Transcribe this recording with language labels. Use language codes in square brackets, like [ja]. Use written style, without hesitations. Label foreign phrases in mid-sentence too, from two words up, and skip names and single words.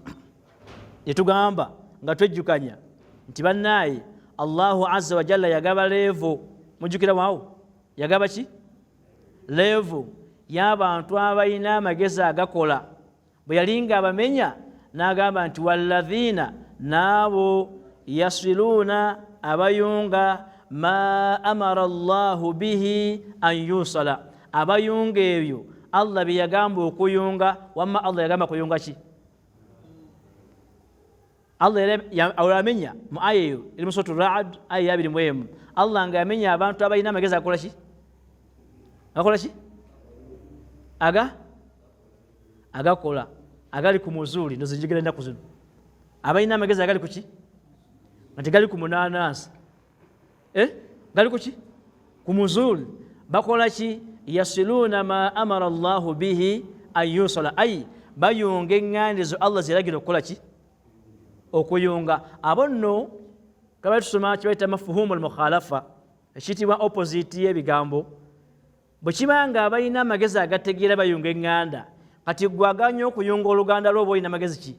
[lg] Ne tugamba nga twejjukanya nti bannaaye [ar] Allahu azza wa jalla [lg] yagaba levo. Mujjukira waawo? Yagaba ki? Levo y'abantu abalina amagezi agakola. Bwe yalinga abamenya n'agamba nti walladhiina, n'abo yasiluuna abayunga [ar] ma amara Allahu bihi an yusala, [lg] abayunga ebyo Allah bye yagamba okuyunga. Wamma Allah yagamba kuyunga ki? Allah yamenya mu aya eyo eri mu Suratu Ra'd aya 21. Allah nga yamenya abantu abalina amagezi akola ki? Akola ki? Agakola agali ku muzuuli. Nozijigera ennaku zino abalina amagezi agali ku ki? Nga tegali ku munaanansi. Gali ku ki? Ku muzuuli. Bakola ki? Yasiluuna [ar] ma amara Allahu bihi an yusala, [lg] ay bayunga eŋŋanda ezo Allah ziragira okukola ki? Okuyunga. Abo nno kabali tusoma kibayita [ar] mafuhumu al-mukhalafa, [lg] ekiyitibwa opposite y'ebigambo. Bwe kiba nga abalina amagezi agategeera bayunga eŋŋanda, kati gwe aganya okuyunga Oluganda lwo oba olina magezi ki?